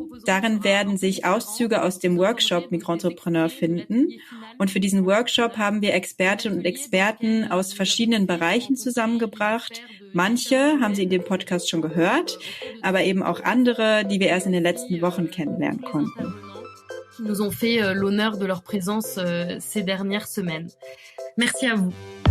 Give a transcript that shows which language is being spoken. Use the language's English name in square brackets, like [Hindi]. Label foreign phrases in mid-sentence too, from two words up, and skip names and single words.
[German] Darin werden sich Auszüge aus dem Workshop Migrantrepreneur finden. Und für diesen Workshop haben wir Expertinnen und Experten aus verschiedenen Bereichen zusammengebracht. Manche haben Sie in dem Podcast schon gehört, aber eben auch andere, die wir erst in den letzten Wochen kennenlernen konnten. [French] Qui nous ont fait l'honneur de leur présence ces dernières semaines. Merci à vous.